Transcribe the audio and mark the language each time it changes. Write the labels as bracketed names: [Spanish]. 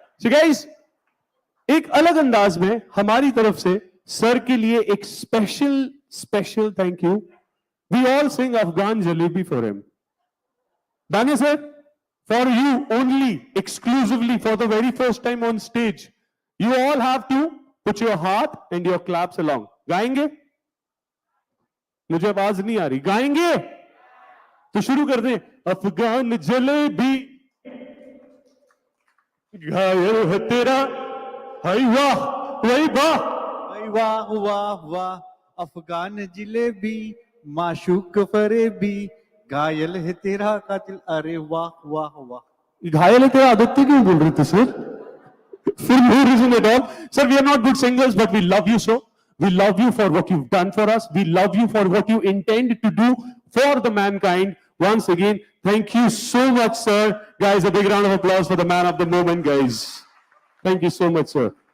[English] So guys, [Hindi] एक अलग अंदाज में हमारी तरफ से सर के लिए एक special [English] special thank you. We all sing Afghan Jalebi for him. Danya sir, for you only, exclusively, for the very first time on stage, you all have to put your heart and your claps along. [Hindi] गाएंगे? मुझे आवाज नहीं आ रही. गाएंगे? तो शुरू कर दें. अफगान जलेबी घायल है तेरा. हाय वाह, वही वाह. वाह वाह वाह, अफगान जिलेबी माशूक फरेबी, घायल है तेरा कातिल. अरे वाह वाह वाह. घायल है तेरा आदित्य क्यों बोल रहे थे sir? [English] For no reason at all. Sir, we are not good singers, but we love you so. We love you for what you've done for us. We love you for what you intend to do for the mankind. Once again, thank you so much, sir. Guys, a big round of applause for the man of the moment, guys. Thank you so much, sir.